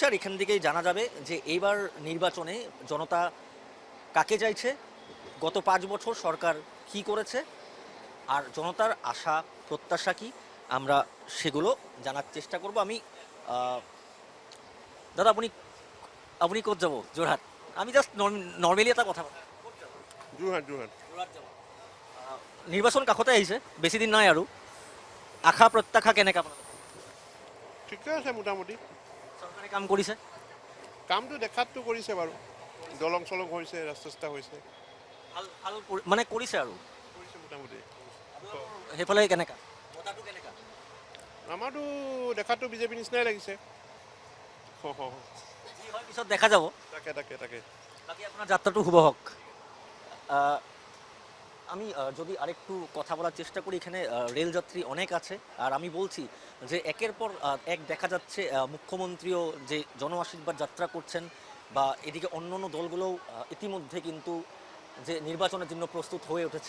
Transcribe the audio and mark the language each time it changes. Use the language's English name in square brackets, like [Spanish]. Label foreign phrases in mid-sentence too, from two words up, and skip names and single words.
[Bangla] আর এখান থেকেই জানা যাবে যে এইবার নির্বাচনে জনতা কাকে চাইছে, গত 5 বছর সরকার কি করেছে, আর জনতার আশা প্রত্যাশা কি, আমরা সেগুলো জানার চেষ্টা করব। আমি দাদা, আপনি আপনি কোথ যাবো? যোরহাট। আমি [English] just normally [Bangla] একটা কথা বলবো। [Assamese] যোৰহাট যোৰহাট যোৰহাট যাব। নির্বাচন কাষতে আহিছে, বেছি দিন নাই আৰু। আশা প্ৰত্যাশা কেনেকা আপোনাৰ? ঠিকে আছে মোটামুটি। চৰকাৰে কাম কৰিছে? কামটো দেখাততো কৰিছে বাৰু, দলং চলং হৈছে, ৰাস্তা চাস্তা হৈছে, ভাল ভাল মানে কৰিছে আৰু। কৰিছে মোটামুটি। সেইফালে কেনেকা, বতাহটো কেনেকা? আমাৰতো দেখাততো বিজেপি নিচিনাই লাগিছে। যি হয় পিছত দেখা যাব। তাকে তাকে তাকে [Bangla] বাকি আপনার যাত্রাটা শুভ হোক। আমি যদি আরেকটু কথা বলার চেষ্টা করি, এখানে রেলযাত্রী অনেক আছে, আর আমি বলছি যে একের পর এক দেখা যাচ্ছে মুখ্যমন্ত্রীও যে জন আশীর্বাদ যাত্রা করছেন, বা এদিকে অন্য অন্য দলগুলোও ইতিমধ্যে কিন্তু যে নির্বাচনের জন্য প্রস্তুত হয়ে উঠেছে।